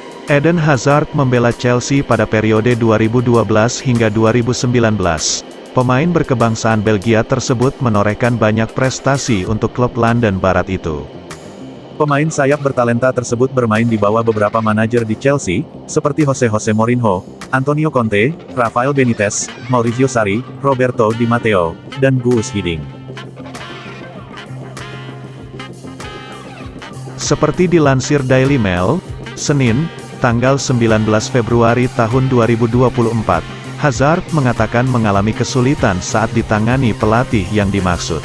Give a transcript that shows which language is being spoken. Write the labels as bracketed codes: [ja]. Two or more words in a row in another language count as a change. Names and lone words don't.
[id] Eden Hazard membela Chelsea pada periode 2012 hingga 2019. Pemain berkebangsaan Belgia tersebut menorehkan banyak prestasi untuk klub London Barat itu. Pemain sayap bertalenta tersebut bermain di bawah beberapa manajer di Chelsea, seperti Jose Mourinho, Antonio Conte, Rafael Benitez, Maurizio Sarri, Roberto Di Matteo, dan Guus Hiddink. Seperti dilansir Daily Mail, Senin, tanggal 19 Februari tahun 2024, Hazard mengatakan mengalami kesulitan saat ditangani pelatih yang dimaksud.